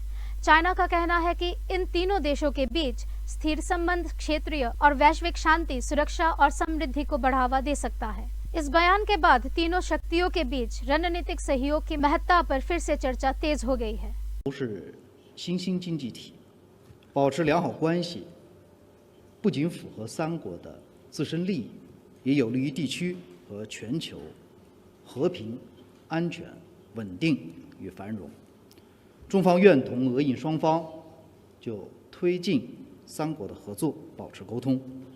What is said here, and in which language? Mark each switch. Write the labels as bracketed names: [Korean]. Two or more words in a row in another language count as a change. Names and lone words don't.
[Hindi] चाइना का कहना है कि इन तीनों देशों के बीच स्थिर संबंध क्षेत्रीय और वैश्विक शांति, सुरक्षा और समृद्धि को बढ़ावा दे सकता है। इस बयान के बाद तीनों शक्तियों के बीच रणनीतिक सहयोग की महत्ता पर फिर से चर्चा तेज हो गई है। [Chinese] 保持良好关系，不仅符合三国的自身利益，也有利于地区和全球和平、安全、稳定与繁荣。中方愿同俄印双方就推进三国的合作保持沟通。